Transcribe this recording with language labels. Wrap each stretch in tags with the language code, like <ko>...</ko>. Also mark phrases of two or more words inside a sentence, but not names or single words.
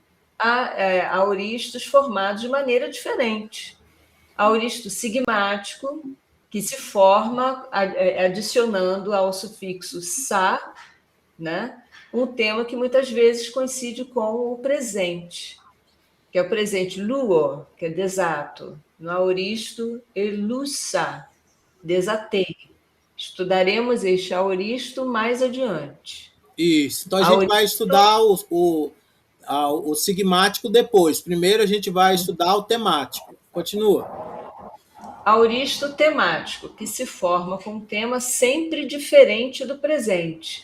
<pt>Há auristos formados de maneira diferente. Auristo sigmático, que se forma adicionando ao sufixo sa, né, um tema que muitas vezes coincide com o presente, que é o presente luo, que é desato. No auristo, elusa, desatei. Estudaremos este auristo mais adiante. Isso. Então a gente vai Auristo, estudar o sigmático depois. Primeiro a gente vai estudar o temático. Continua. auristo temático, que se forma com um tema sempre diferente do presente.</pt>